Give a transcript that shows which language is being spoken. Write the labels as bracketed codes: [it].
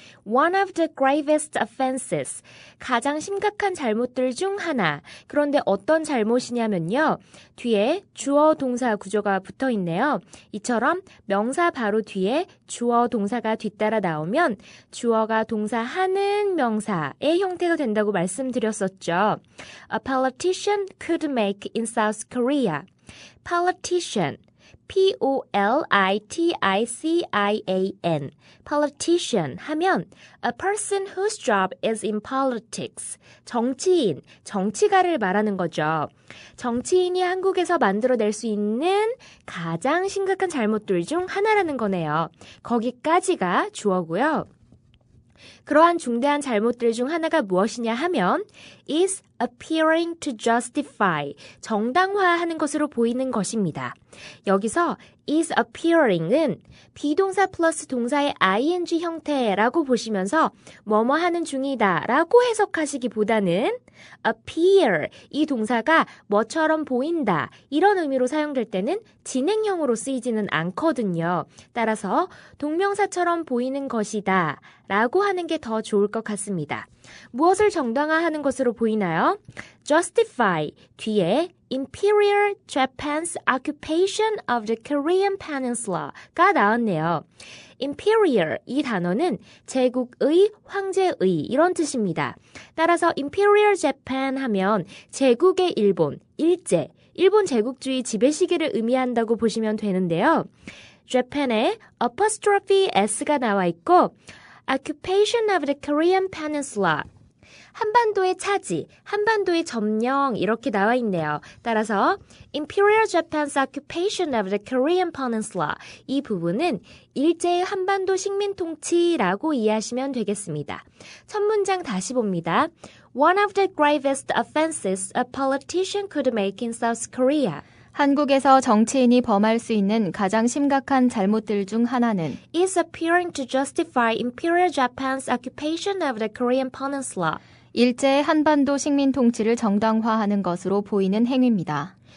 [en] One of the gravest offenses, [ko] 가장 심각한 잘못들 중 하나. 그런데 어떤 잘못이냐면요. 뒤에 주어 동사 구조가 붙어 있네요. 이처럼 명사 바로 뒤에 주어 동사가 뒤따라 나오면 주어가 동사 하는 명사의 형태가 된다고 말씀드렸었죠. [en] A politician could make in South Korea. Politician. P-O-L-I-T-I-C-I-A-N. Politician [ko] 하면 [en] a person whose job is in politics. [ko] 정치인, 정치가를 말하는 거죠. 정치인이 한국에서 만들어낼 수 있는 가장 심각한 잘못들 중 하나라는 거네요. 거기까지가 주어고요. 그러한 중대한 잘못들 중 하나가 무엇이냐 하면 [en] is appearing to justify, [ko] 정당화하는 것으로 보이는 것입니다. 여기서 [en] is appearing [ko] 은 비동사 플러스 동사의 ing 형태라고 보시면서 뭐뭐 하는 중이다 라고 해석하시기보다는 appear, 이 동사가 뭐처럼 보인다 이런 의미로 사용될 때는 진행형으로 쓰이지는 않거든요. 따라서 동명사처럼 보이는 것이다 라고 하는 게 더 좋을 것 같습니다. 무엇을 정당화하는 것으로 보이나요? [en] justify [ko] 뒤에 [en] Imperial Japan's occupation of the Korean peninsula가 [ko] 나왔네요. Imperial 이 단어는 제국의, 황제의 이런 뜻입니다. 따라서 Imperial Japan 하면 제국의 일본, 일제, 일본 제국주의 지배 시기를 의미한다고 보시면 되는데요. Japan에 apostrophe s가 나와 있고 [en] occupation of the Korean peninsula [ko] 한반도의 차지, 한반도의 점령 이렇게 나와 있네요. 따라서 [en] Imperial Japan's occupation of the Korean peninsula [ko] 이 부분은 일제의 한반도 식민 통치라고 이해하시면 되겠습니다. 첫 문장 다시 봅니다. [en] One of the gravest offenses a politician could make in South Korea. [ko] 한국에서 정치인이 범할 수 있는 가장 심각한 잘못들 중 하나는 [en] is appearing to justify Imperial Japan's occupation of the Korean peninsula. [ko] 일제의 한반도 식민 통치를 정당화하는 것으로 보이는 행위입니다.